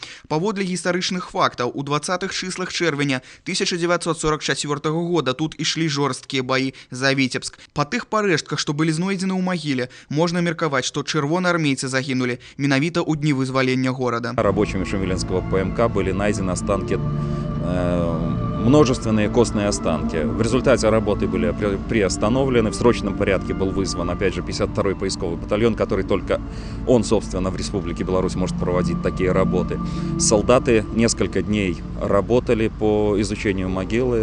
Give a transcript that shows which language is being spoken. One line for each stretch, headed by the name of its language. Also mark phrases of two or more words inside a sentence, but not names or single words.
Belarusian: Паводле гістарычных фактаў, у 20-х чыслах чэрвеня 1944 года тут ішлі жорсткія баі за Віцебск. Па тых парэштках, што былі знойдзены ў магіле, можна меркаваць, што чырвонаармейцы загінулі менавіта ў дні вызвалення горада.
Russian: Рабочими Шумілінскага ПМК былі найдзены астанкі множественные костные останки. В результате работы были приостановлены. В срочном порядке был вызван, опять же, 52-й поисковый батальон, который только он, собственно, в Республике Беларусь может проводить такие работы. Солдаты несколько дней работали по изучению могилы.